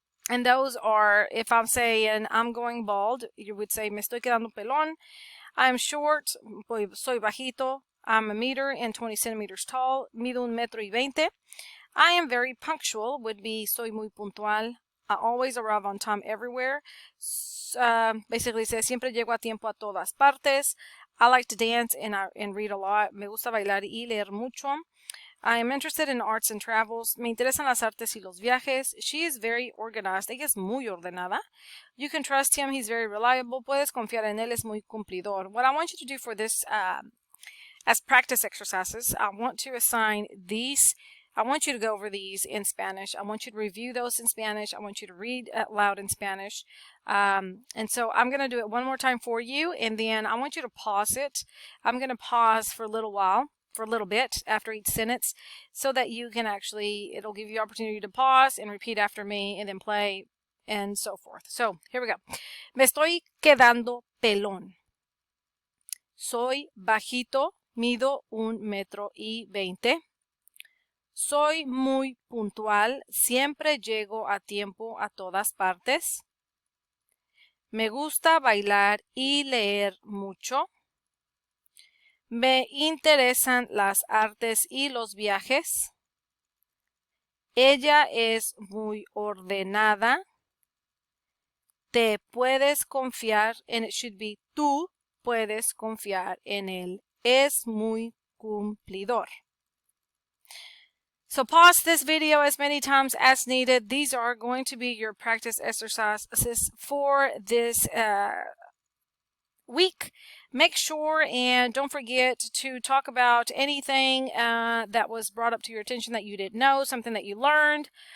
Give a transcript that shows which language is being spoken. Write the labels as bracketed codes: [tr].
[en] And those are, if I'm saying I'm going bald, you would say [es] me estoy quedando pelón. [en] I'm short, [es] soy bajito. [en] I'm 1.20 meters tall. [es] Mido 1,20 m. [en] I am very punctual would be [es] soy muy puntual. [en] I always arrive on time everywhere. Basically says [es] siempre llego a tiempo a todas partes. [en] I like to dance and read a lot. [es] Me gusta bailar y leer mucho. [en] I am interested in arts and travels. [es] Me interesan las artes y los viajes. [en] She is very organized. [es] Ella es muy ordenada. [en] You can trust him. He's very reliable. [es] Puedes confiar en él. Es muy cumplidor. [en] What I want you to do for this, as practice exercises, I want to assign these. I want you to go over these in Spanish. I want you to review those in Spanish. I want you to read out loud in Spanish. And so I'm going to do it one more time for you, and then I want you to pause it. I'm going to pause for a little bit after each sentence, so that you can actually, it'll give you the opportunity to pause and repeat after me and then play and so forth. So here we go. [es] Me estoy quedando pelón. Soy bajito, mido 1,20 m. Soy muy puntual, siempre llego a tiempo a todas partes. Me gusta bailar y leer mucho. Me interesan las artes y los viajes. Ella es muy ordenada. Te puedes confiar, [en] and it should be [es] tú puedes confiar en él. Es muy cumplidor. [en] So pause this video as many times as needed. These are going to be your practice exercises for this week. Make sure and don't forget to talk about anything that was brought up to your attention that you didn't know, something that you learned.